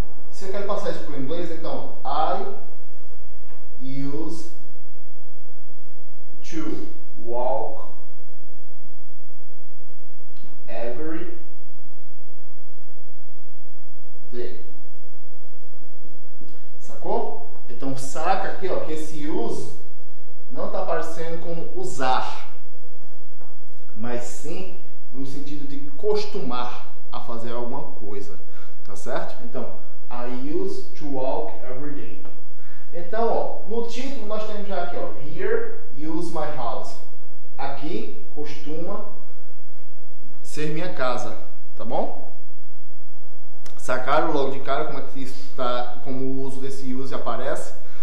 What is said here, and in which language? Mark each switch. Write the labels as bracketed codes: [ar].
[pt] Se eu quero passar isso para o inglês, então, [en] I use to walk every day. [pt] Sacou? Então, saca aqui, ó, que esse use não está aparecendo como usar, mas sim no sentido de costumar a fazer alguma coisa, tá certo? Então, [en] I use to walk every day. [pt] Então, ó, no título nós temos já aqui, ó, [en] Here use my house. [pt] Aqui costuma ser minha casa, tá bom? Sacaram logo de cara como é que está, como o uso desse use aparece?